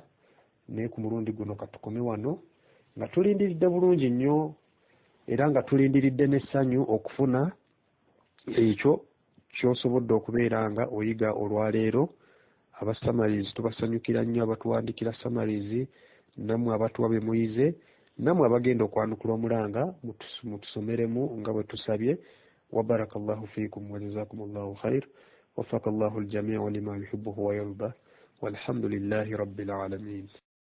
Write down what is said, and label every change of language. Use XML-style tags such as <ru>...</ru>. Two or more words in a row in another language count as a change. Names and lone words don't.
<lg>Naye ku mulundi guno katukome wano nga tulindiridde bulungi nnyo era nga tulindiridde n'essanyu okufuna ekyo ky'osobodde okubeera nga oyiga olwaleero. Abasamalizi tubasanyukira nnyo abatuwandikira samalizi, nammwe abatuwa bye muyize, nammwe abagenda okwanukula omulanga mutusomeremu nga bwe tusabye.</lg> <ar>وبارك الله فيكم وجزاكم الله خير. وفق الله الجميع لما يحبه ويرضى والحمد لله رب العالمين.</ar>